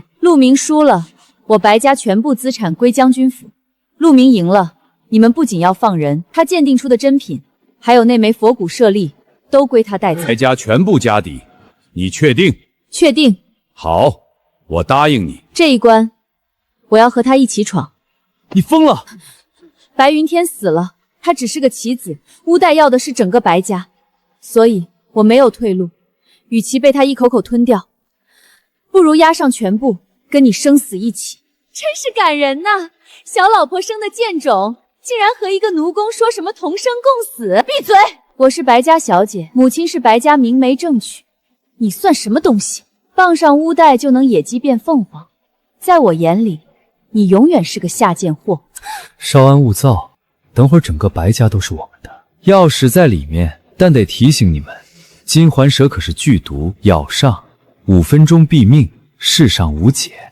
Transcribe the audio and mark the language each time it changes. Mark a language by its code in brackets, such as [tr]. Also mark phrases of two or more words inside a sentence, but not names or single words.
[zh] 陸明輸了，我白家全部資產歸將軍府。陸明贏了，你們不僅要放人，他鑑定出的真品，還有那枚佛骨舍利，都歸他帶走。白家全部家底，你確定？確定。好，我答應你。這一關，我要和他一起闖。你瘋了！白雲天死了，他只是個棋子，烏代要的是整個白家，所以我沒有退路。與其被他一口口吞掉，不如押上全部，跟你生死一起。真是感人吶！小老婆生的賤種，竟然和一個奴工說什麼同生共死！閉嘴！我是白家小姐，母親是白家明媒正娶，你算什麼東西？傍上烏代就能野雞變鳳凰，在我眼裡，你永遠是個下賤貨。稍安勿躁，等會兒整個白家都是我們的。鑰匙在裡面，但得提醒你們，金環蛇可是劇毒，咬上5分鐘斃命，世上無解。